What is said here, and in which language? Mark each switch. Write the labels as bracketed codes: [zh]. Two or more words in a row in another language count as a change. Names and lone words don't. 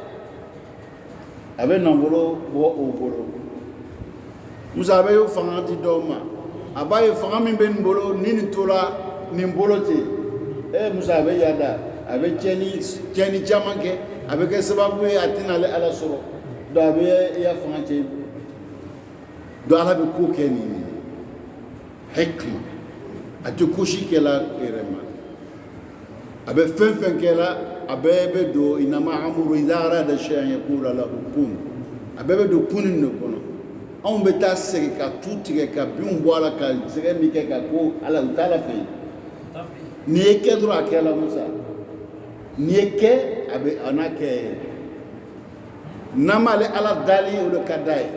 [bm] a bɛ nafolo bɔ o bolo Musa a bɛ fanga di dɔw ma a b'a ye fanga min bɛ nin bolo ni nin tora nin bolo ten Musa a bɛ yaada a bɛ tiɲɛni caman kɛ a bɛ kɛ sababu ye a tɛna ale ala sɔrɔ donc a bɛ i ya fanga cɛ donc ala bɛ ko kɛ nin hikma a tɛ ko si kɛla yɛrɛ ma a bɛ fɛn fɛn kɛla a bɛɛ bɛ don [ar] إنما أمره إذا أراد شيئا يقول له كن [bm] a bɛɛ bɛ don kunnin de kɔnɔ anw bɛ taa segin ka tu tigɛ ka binw bɔ a la ka sɛgɛ min kɛ ka ko ala u t'a la fɛ yen n'i ye kɛ dɔrɔn a kɛla Musa n'i ye kɛ a n'a kɛ n'an m'ale ala dali o de ka d'a ye